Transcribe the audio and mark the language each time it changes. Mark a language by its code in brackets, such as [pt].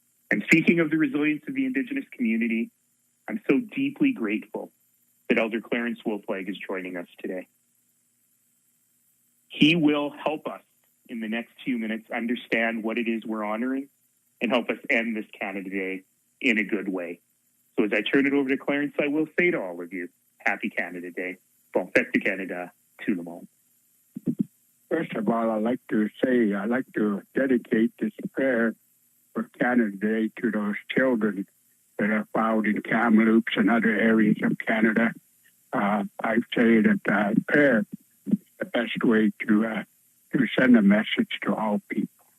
[en] And speaking of the resilience of the Indigenous community, I'm so deeply grateful that Elder Clarence Wolflag is joining us today. He will help us in the next few minutes understand what it is we're honoring and help us end this Canada Day in a good way. So as I turn it over to Clarence, I will say to all of you, Happy Canada Day. [fr] Bon fête du Canada, tout le monde. [en] First of all, I'd like to dedicate this prayer for Canada Day to those children that are found in Kamloops and other areas of Canada. I say that prayer is the best way to send a message to all people.